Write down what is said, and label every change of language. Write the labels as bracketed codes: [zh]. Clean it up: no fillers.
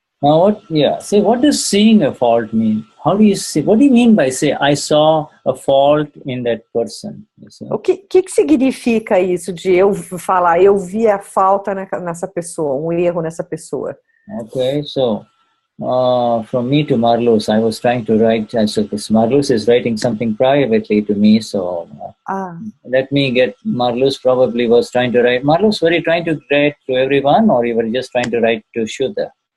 [en] Now, say, what does seeing a fault mean? How do you see? What do you mean by say, I saw a fault in that person? [pt] O que significa isso de eu falar, eu vi a falta nessa pessoa, um erro nessa pessoa? [en] Okay, so from me to Marlos, I was trying to write, so Marlos is writing something privately to me, so let me get, Marlos probably was trying to write. Marlos, were you trying to write to everyone, or you were just trying to write to Shuddha?